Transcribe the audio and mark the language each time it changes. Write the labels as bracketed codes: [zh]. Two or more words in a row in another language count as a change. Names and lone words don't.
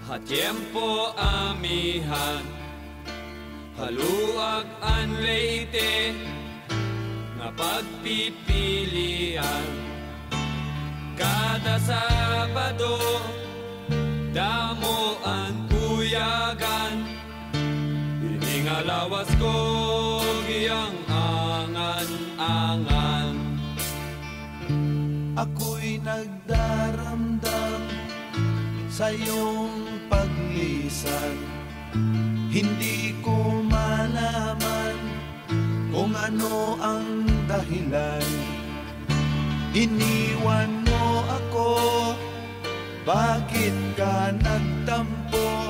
[war] Tiempo amihan, haluag an leite, nga pagpipilian. Kada Sabado, damo ang uyagan, iningalawas ko giyang angan-angan. [tl] Ako'y nagdaramdam sa iyong paglisan, hindi ko malaman kung ano ang dahilan. Iniwan mo ako, bakit ka nagtampo?